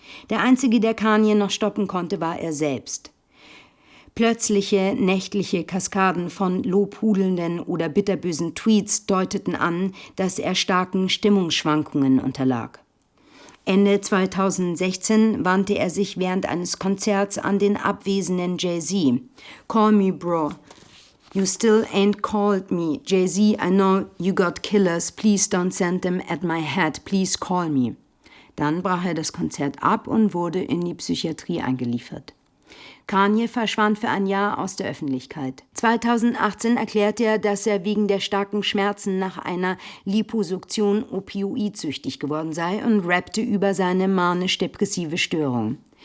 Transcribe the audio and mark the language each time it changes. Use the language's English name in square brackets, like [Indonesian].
[German] Der Einzige, der Kanye noch stoppen konnte, war er selbst. Plötzliche nächtliche Kaskaden von lobhudelnden oder bitterbösen Tweets deuteten an, dass er starken Stimmungsschwankungen unterlag. Ende 2016 wandte er sich während eines Konzerts an den abwesenden Jay-Z. [English] Call me, bro. You still ain't called me. Jay-Z, I know you got killers. Please don't send them at my head. Please call me. [German] Dann brach er das Konzert ab und wurde in die Psychiatrie eingeliefert. Kanye verschwand für ein Jahr aus der Öffentlichkeit. 2018 erklärte er, dass er wegen der starken Schmerzen nach einer Liposuktion opioidsüchtig geworden sei und rappte über seine manisch-depressive Störung.